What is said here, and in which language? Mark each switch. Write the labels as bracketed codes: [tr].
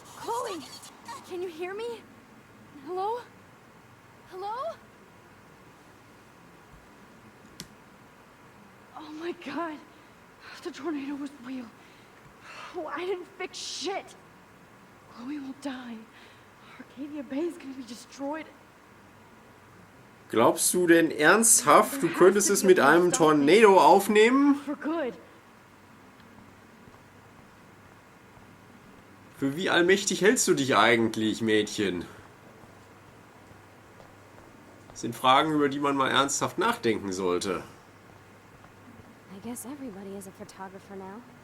[en] Chloe! Can you hear me? Hello? Hello? Oh my god. The tornado was real. Oh, I didn't fix shit. Chloe will die. Arcadia Bay is gonna be destroyed. [de] Glaubst du denn ernsthaft, du könntest es mit einem Tornado aufnehmen? [en] For good. [de] Für wie allmächtig hältst du dich eigentlich, Mädchen? Das sind Fragen, über die man mal ernsthaft nachdenken sollte. [en] I guess everybody is a photographer now.